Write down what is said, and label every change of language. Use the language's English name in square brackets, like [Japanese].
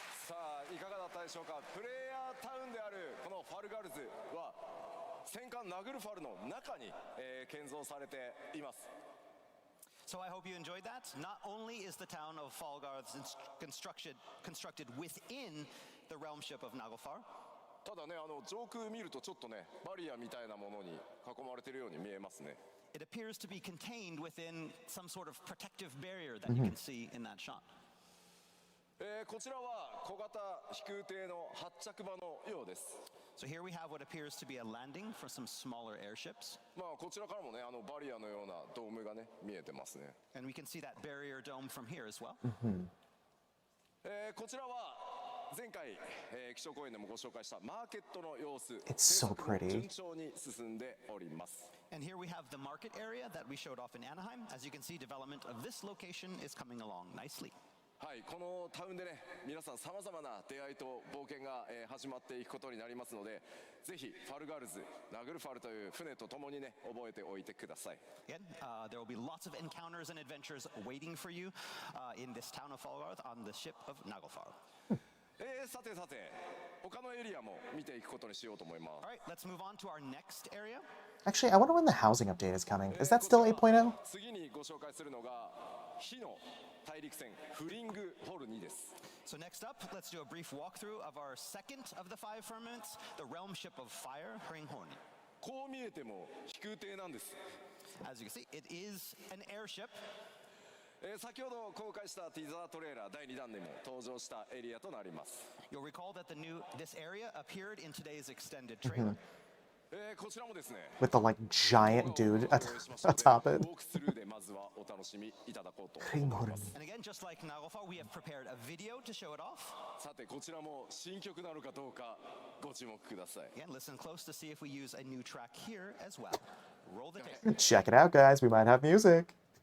[Japanese] さあいかがだったでしょうか。プレイヤータウンであるこのファルガルズは戦艦ナグルファルの中に、建造されています。 [English] So I hope you enjoyed that. Not only is the town of Fallgarth constructed within the realm ship of Naglfar, [Japanese] ただね上空見るとちょっとねバリアみたいなものに囲まれているように見えますね。 [English] it appears to be contained within some sort of protective barrier that you can see in that shot. [Japanese] こちらは小型飛空艇の発着場のようです。 [English] So here we have what appears to be a landing for some smaller airships. [Japanese] まあこちらからもねバリアのようなドームがね見えてますね。 [English] And we can see that barrier dome from here as well. [Japanese] こちらは前回、気象公園でもご紹介したマーケットの様子。 [English] It's so [Japanese] 制作も [English] pretty. [Japanese] 順調に進んでおります。 [English] And here we have the market area that we showed off in Anaheim. As you can see, development of this location is coming along nicely. [Japanese] はい、このタウンでね、皆さんさまざまな出会いと冒険が、始まっていくことになりますので、ぜひファルガールズ、ナグルファルという船とともにね、覚えておいてください。 [English] Again, there will be lots of encounters and adventures waiting for you in this town of Falgarth on the ship of Naglfar. [Japanese] さてさて、他のエリアも見ていくことにしようと思います。 [English] All right, let's move on to our next area. Actually, I wonder when the housing update is coming. Is that still 8.0? [Japanese] 次にご紹介するのが火の大陸船フリングホル2です。 [English] So next up, let's do a brief walkthrough of our second of the 5 firmaments, the realm ship of fire, Hringhorni. [Japanese] こう見えても飛空艇なんです。 [English] As you can see, it is an airship. [Japanese] 先ほど公開したティザートレーラー第2弾でも登場したエリアとなります。 [English] You'll recall that this area appeared in today's extended trailer. [Japanese] こちらもですね [English] With the like giant dude atop it. [Japanese] ウォークスルーでまずはお楽しみいただこうと思います。 [English] And again, just like Naglfar, we have prepared a video to show it off. [Japanese] さてこちらも新曲なのかどうかご注目ください。 [English] Again, listen close to see if we use a new track here as well. Roll the tape. Check it out, guys. We might have music.